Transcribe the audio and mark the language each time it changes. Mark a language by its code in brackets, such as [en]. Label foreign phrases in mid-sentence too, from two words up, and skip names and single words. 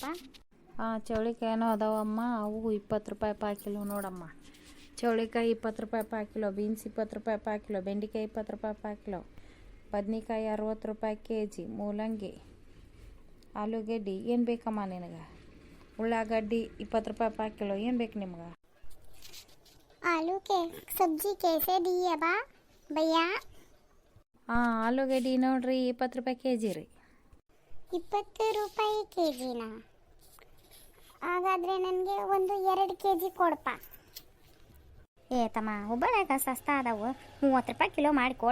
[kn] ಚೌಳಿಕಾಯಿನೂ ಅದಾವಮ್ಮ, ಅವು 20 ರೂಪಾಯಿ [en] per kilo [kn] ನೋಡಮ್ಮ. ಚೌಳಿಕಾಯಿ 20 ರೂಪಾಯಿ [en] per kilo, [kn] ಬೀನ್ಸ್ 20 ರೂಪಾಯಿ [en] per kilo, [kn] ಬೆಂಡೆಕಾಯಿ 20 ರೂಪಾಯಿ [en] per kilo, [kn] ಬದ್ನಿಕಾಯಿ 60 ರೂಪಾಯಿ ಕೆಜಿ, ಮೂಲಂಗಿ, ಆಲೂಗಡ್ಡೆ ಏನು ಬೇಕಮ್ಮ ನಿನಗೆ? ಉಳ್ಳಾಗಡ್ಡಿ 20 ರೂಪಾಯಿ [en] per kilo, [kn] ಏನು ಬೇಕು ನಿಮ್ಗೆ? [bho] आलू के सब्जी कैसे दिए बा भैया? [kn] ಆಲೂಗಡ್ಡೆ ನೋಡ್ರಿ 20 ರೂಪಾಯಿ ಕೆಜಿ ರೀ. 20 ರೂಪಾಯಿ ಕೆಜಿನ? ಹಾಗಾದರೆ ನನಗೆ ಒಂದು 2 ಕೆಜಿ ಕೊಡಪ್ಪ. ತಮ್ಮ ಹುಬ್ಬಳ್ಯಾಗ ಸಸ್ತಾ ಅದಾವು, 30 ರೂಪಾಯಿ ಕಿಲೋ ಮಾಡಿ ಕೊಡ.